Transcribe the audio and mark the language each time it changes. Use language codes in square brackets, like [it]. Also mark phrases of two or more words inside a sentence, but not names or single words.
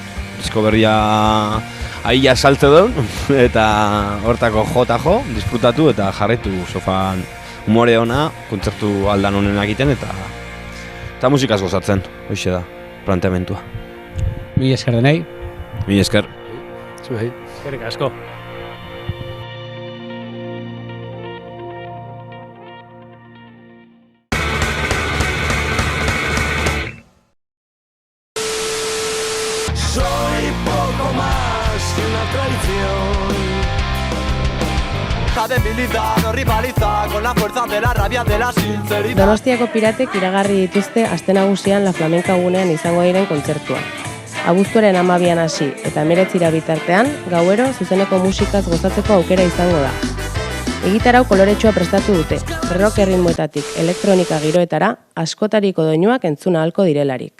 [eu] Disko berria ahia saltze duen, eta hortako jo, disfrutatu eta jarraitu sofan humore ona, kontzertu aldan honen egiten eta musikaz gozatzen, hoixe da, planteamentua. Mila esker denei. Mila esker. Zuhei. Eskerrik asko. [es] Soy poco más que una traición. Debilidad o rivalizar con la fuerza de la rabia de la sinceridad. [eu] Donostiako Piratek iragarri dituzte aste nagusian La Flamenca gunean izango diren kontzertua. Abuztuaren 12an hasi eta 19 bitartean, gauero zuzeneko musikaz gozatzeko aukera izango da. Egitarau koloretsua prestatu dute, rock erritmoetatik elektronika giroetara, askotariko doinuak entzuna ahalko direlarik.